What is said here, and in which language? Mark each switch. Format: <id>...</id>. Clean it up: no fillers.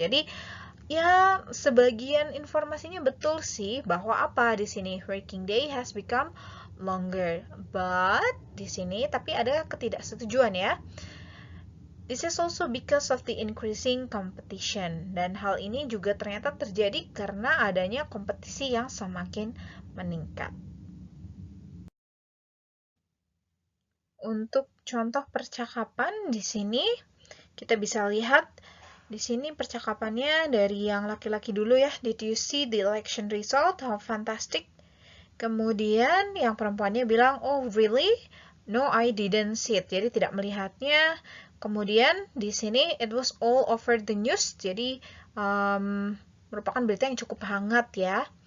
<id>Jadi, ya sebagian informasinya betul sih bahwa apa di sini</id> <en>working day has become longer.</en> <id>But di sini tapi ada ketidaksetujuan ya.</id> <en>This is also because of the increasing competition.</en> <id>Dan hal ini juga ternyata terjadi karena adanya kompetisi yang semakin meningkat. Untuk contoh percakapan di sini kita bisa lihat di sini percakapannya dari yang laki-laki dulu ya.</id> <en>Did you see the election result? How fantastic.</en> <id>Kemudian yang perempuannya bilang,</id> <en>oh really? No, I didn't see it.</en> <id>Jadi tidak melihatnya. Kemudian di sini</id> <en>it was all over the news.</en> <id>Jadi merupakan berita yang cukup hangat ya.</id>